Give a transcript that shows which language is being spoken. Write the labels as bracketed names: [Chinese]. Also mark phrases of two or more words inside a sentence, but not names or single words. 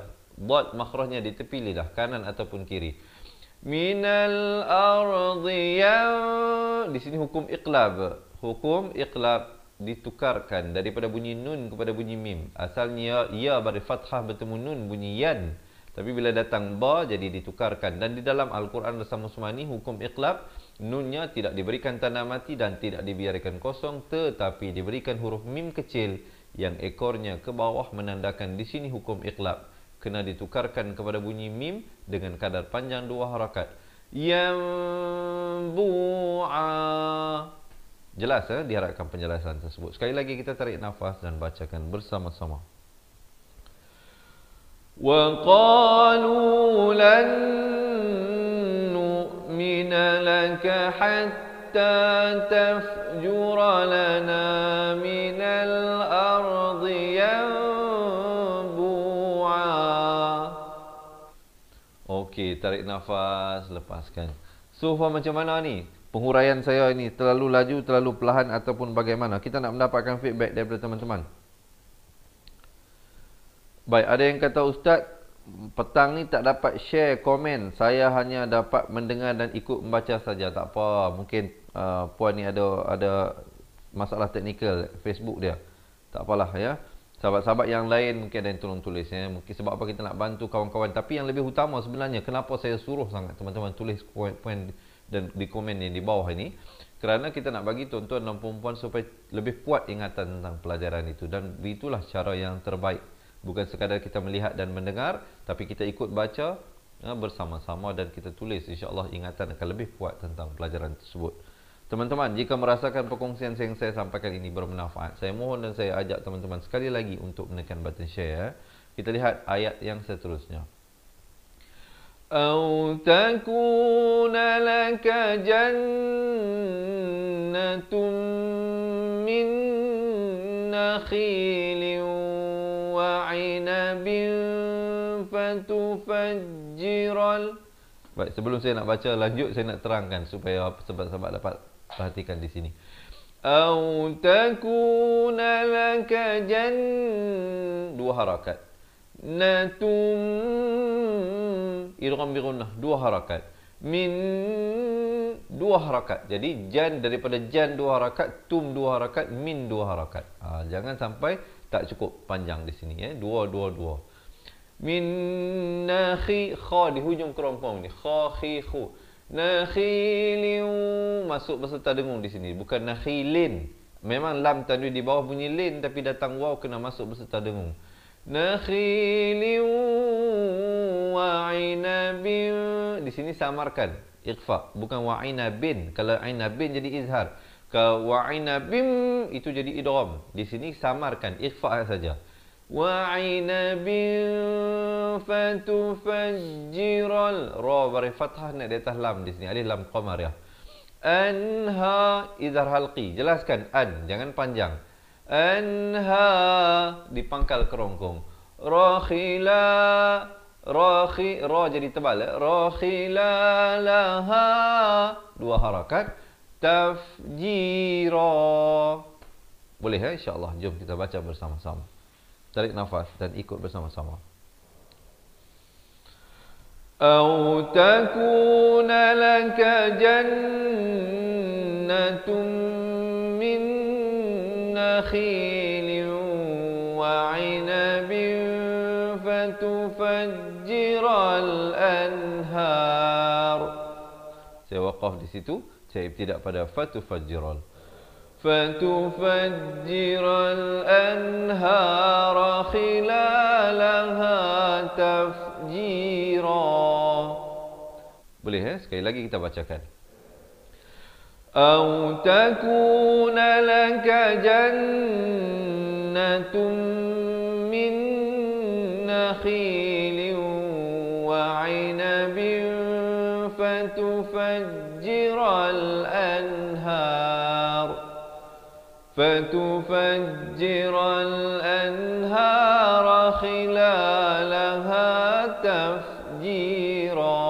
[Malay] Dad makhrajnya di tepi lidah, kanan ataupun kiri. [Arabic] من الأرض [Malay] di sini hukum iqlab. Hukum iqlab ditukarkan daripada bunyi nun kepada bunyi mim. Asalnya ya beri fathah bertemu nun bunyi yan. Tapi bila datang ba jadi ditukarkan. Dan di dalam Al-Quran bersama Usmani hukum iqlab, nunnya tidak diberikan tanda mati dan tidak dibiarkan kosong, tetapi diberikan huruf mim kecil yang ekornya ke bawah menandakan di sini hukum iqlab. Kena ditukarkan kepada bunyi mim dengan kadar panjang dua harakat. Yanbu'a. Jelas diharapkan penjelasan tersebut. Sekali lagi kita tarik nafas dan bacakan bersama-sama. [Arabic] وقالوا لن نؤمن لك حتى تفجر لنا من الأرض ينبوعا. [Malay] Okey, tarik nafas, lepaskan. So, macam mana ni? Penghuraian saya ini terlalu laju, terlalu perlahan ataupun bagaimana? Kita nak mendapatkan feedback daripada teman-teman. Baik, ada yang kata Ustaz, petang ni tak dapat share komen. Saya hanya dapat mendengar dan ikut membaca saja. Tak apa, mungkin puan ni ada masalah teknikal Facebook dia. Tak apalah ya. Sahabat-sahabat yang lain mungkin ada yang tolong tulis ya. Mungkin sebab apa kita nak bantu kawan-kawan. Tapi yang lebih utama sebenarnya, kenapa saya suruh sangat teman-teman tulis poin-poin dan di komen yang di bawah ini, kerana kita nak bagi tuan-tuan dan puan-puan supaya lebih kuat ingatan tentang pelajaran itu. Dan itulah cara yang terbaik. Bukan sekadar kita melihat dan mendengar, tapi kita ikut baca bersama-sama dan kita tulis. InsyaAllah ingatan akan lebih kuat tentang pelajaran tersebut. Teman-teman, jika merasakan perkongsian yang saya sampaikan ini bermanfaat, saya mohon dan saya ajak teman-teman sekali lagi untuk menekan [English] button share. [Malay] Kita lihat ayat yang seterusnya. [Arabic] أو تكون لك جنة من نخيل وعنب فتفجر ال. [Malay] Baik, sebelum saya nak baca lanjut, saya nak terangkan supaya sahabat-sahabat dapat perhatikan di sini. [Arabic] أو تكون لك [Malay] dua harakat. Natum idgham bi gunnah, dua harakat. Min dua harakat. Jadi jan daripada jan dua harakat, tum dua harakat, min dua harakat. Jangan sampai tak cukup panjang di sini ya. Dua. Min nakhi, kha di hujung kerompong ni. Kha khi khu. Nakhilin masuk beserta dengung di sini, bukan nakhilin. Memang lam tanwin di bawah bunyi lin, tapi datang waw kena masuk beserta dengung. [Arabic] نخيل وعنب. [Malay] Di sini samarkan ikhfa, bukan [Arabic] وعنب. [Malay] Kalau inabin jadi izhar. Kalau [Arabic] وعنب [Malay] itu jadi idgham. Di sini samarkan ikhfa saja. [Arabic] وعنب فتفجر ال. [Malay] Ra beri fathah nak di atas lam di sini. Alif lam qamar ya. Anha izhar halqi. Jelaskan an, jangan panjang. Anha dipangkal kerongkong. Rakhila Ra jadi tebal. Rakhilalaha. Dua harakat. Tafjira. Boleh insya-Allah. Jom kita baca bersama-sama. Tarik nafas dan ikut bersama-sama. [Arabic] أو تكون لك جنة من نخيل وعنب فتفجر الأنهار. [Malay] Saya waqaf di situ, saya ibtidak pada fatufajjiral. [Arabic] فتفجر الأنهار خلالها تفجيرا. [Malay] Boleh sekali lagi kita bacakan. [Arabic] أو تكون لك جنة من نخيل وعنب فتفجر الأنهار خلالها تفجيرا.